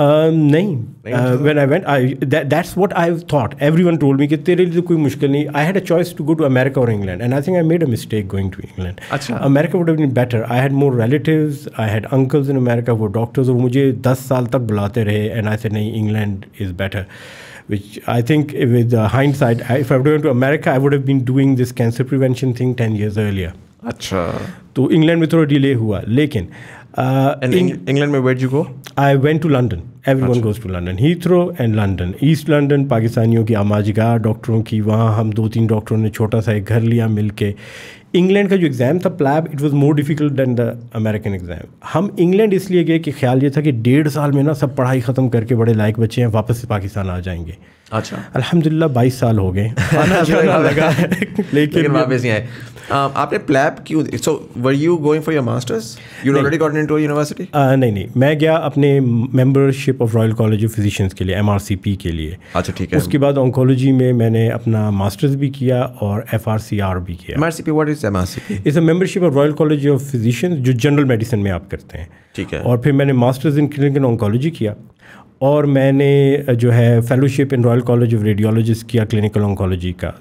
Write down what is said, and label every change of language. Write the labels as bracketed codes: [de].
[ur] نہیں. [en] When I went that's what I thought. Everyone told me [ur] کہ تیرے لیے کوئی مشکل نہیں. [en] I had a choice to go to America اور England, and I think I made a mistake going to England. America would have been better. I had more relatives, I had uncles in America, [ur] وہ doctors, اور مجھے 10 سال تک بلاتے رہے. [en] And I said نہیں, England is better, which I think with hindsight, if I would have gone to America, I would have been doing this cancer prevention thing 10 years earlier. [ur] اچھا. تو انگلینڈ میں تھوڑا ڈیلے ہوا. لیکن England میں [en] where did you go? I went to London. Everyone goes to London. Heathrow and London. [ur] East London پاکستانیوں کی آماجگاہ ڈاکٹروں کی, وہاں ہم 2-3 ڈاکٹروں نے چھوٹا سا ایک گھر لیا مل کے. انگلینڈ کا جو ایگزام تھا پلیب, [en] It was more difficult than the American exam. [ur] ہم انگلینڈ اس لیے گئے کہ خیال یہ تھا کہ 1.5 سال میں نا سب پڑھائی ختم کر کے بڑے لائق بچے ہیں, واپس سے پاکستان آ جائیں گے. اچھا. الحمد للہ 22 سال ہو گئے, لگا لیکن واپس نہیں آئے. آپ نے پلیب کیوں, [en] So were you going for your masters, you already gotten into university? [ur] نہیں, میں گیا اپنے membership of Royal college of physicians کے لیے, MRCP کے لیے. اچھا ٹھیک ہے. اس کے بعد آنکولوجی میں میں نے اپنا ماسٹرز بھی کیا اور FRCR بھی کیا. [en] MRCP, what is MRCP? It's a membership of Royal College of Physicians, [ur] جو جنرل میڈیسن میں آپ کرتے ہیں. ٹھیک ہے. اور پھر میں نے ماسٹرز ان کلینکل آنکولوجی کیا, اور میں نے جو ہے fellowship in Royal college of radiologist کیا کلینکل آنکولوجی کا.